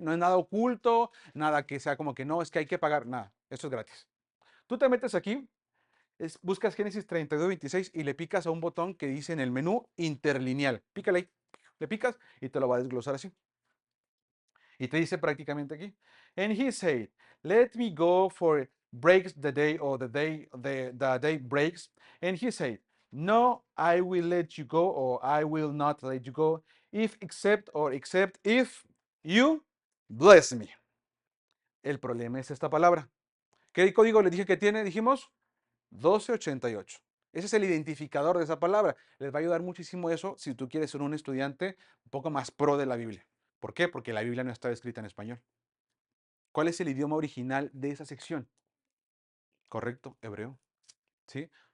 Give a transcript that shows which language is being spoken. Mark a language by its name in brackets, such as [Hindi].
[Spanish] No es nada oculto, nada que sea como que no, es que hay que pagar, nada. Esto es gratis. Tú te metes aquí, buscas Génesis 32:26 y le picas a un botón que dice en el menú interlineal. Pícale ahí, le picas y te lo va a desglosar así. Y te dice prácticamente aquí. [English] And he said, let me go for breaks the day, or the day breaks. And he said, no, I will let you go, or I will not let you go, except if you bless me. [Spanish] El problema es esta palabra. ¿Qué código le dije que tiene? Dijimos 1288. Ese es el identificador de esa palabra. Les va a ayudar muchísimo eso si tú quieres ser un estudiante un poco más pro de la Biblia. ¿Por qué? Porque la Biblia no está escrita en español. ¿Cuál es el idioma original de esa sección? Correcto, hebreo. ¿Sí?